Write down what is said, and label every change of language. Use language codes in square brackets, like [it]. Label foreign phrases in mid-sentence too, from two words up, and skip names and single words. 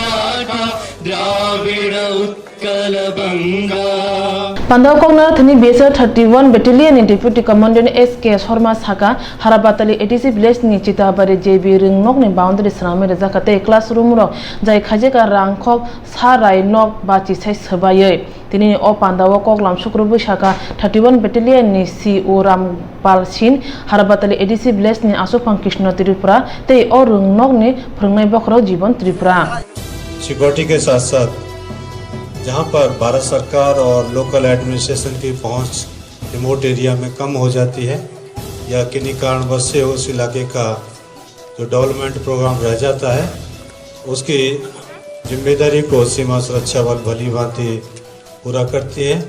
[trp] Pandaw Kongna Thani BSF 31 Battalion ni Deputy Commandant SK Sharma Saka Harabatali ATC Village ni Chitabari JB Rungnok ni boundary Srame Zakate classroom ro jai khajeka rangkhok sarai nok bachi sai sabaye tini o Pandaw Koklam Shukrubu Saka 31 Battalion ni CO Rampal Sin Harabatali ATC Village ni Asopang Krishna Tripura te o Rungnok ni Phungnai Bokro Jiban Tripura [hi] सिक्योरिटी के साथ साथ जहां पर भारत सरकार और [en] local administration [hi] की पहुंच [en] remote area [hi] में कम हो जाती है या किन्हीं कारणवश से उस इलाके का जो [en] development program [hi] रह जाता है उसकी जिम्मेदारी को सीमा सुरक्षा बल भली भांति पूरा करती है।